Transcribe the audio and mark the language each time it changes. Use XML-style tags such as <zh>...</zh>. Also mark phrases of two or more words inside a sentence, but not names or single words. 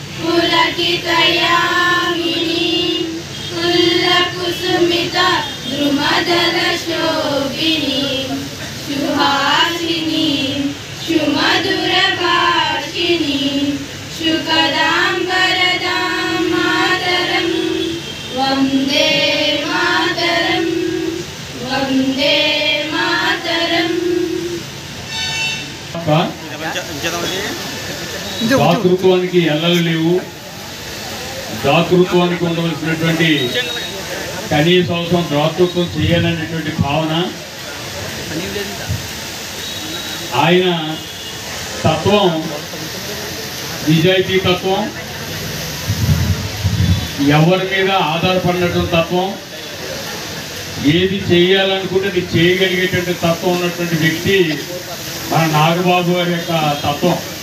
<sa>पुलकितयामिनी कुल्लकुसुमिता द्रुमदलशोभिनी सुहासिनी सुमधुरभाषिणी सुखदां वरदां मातरं वन्दे मातरं वन्दे</sa> <te>దాతృత్వానికి ఎల్లలు లేవు. దాతృత్వానికి ఉండవలసినటువంటి కనీస అవసరం దాతృత్వం చేయాలనేటువంటి భావన ఆయన తత్వం, నిజాయితీ తత్వం, ఎవరి మీద ఆధారపడినటువంటి తత్వం, ఏది చేయాలనుకుంటే అది చేయగలిగేటువంటి తత్వం ఉన్నటువంటి వ్యక్తి మన నాగబాబు గారి యొక్క తత్వం.</te>